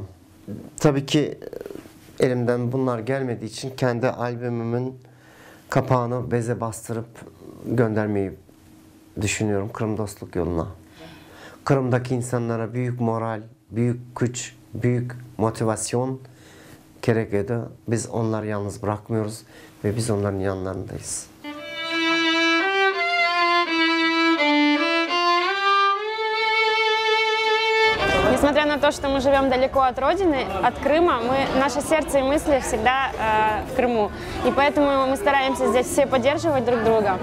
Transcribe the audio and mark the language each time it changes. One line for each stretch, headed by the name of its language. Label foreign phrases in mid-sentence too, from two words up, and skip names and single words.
Turkish: Tabii ki elimden bunlar gelmediği için kendi albümümün kapağını beze bastırıp göndermeyi düşünüyorum Kırım dostluk yoluna. Kırım'daki insanlara büyük moral, büyük güç, büyük motivasyon gerekiyordu. Biz onları yalnız bırakmıyoruz ve biz onların yanlarındayız.
Russian: Несмотря на то, что мы живем далеко от родины, от Крыма, наше сердце и мысли всегда в Крыму. И поэтому мы стараемся здесь все поддерживать друг друга.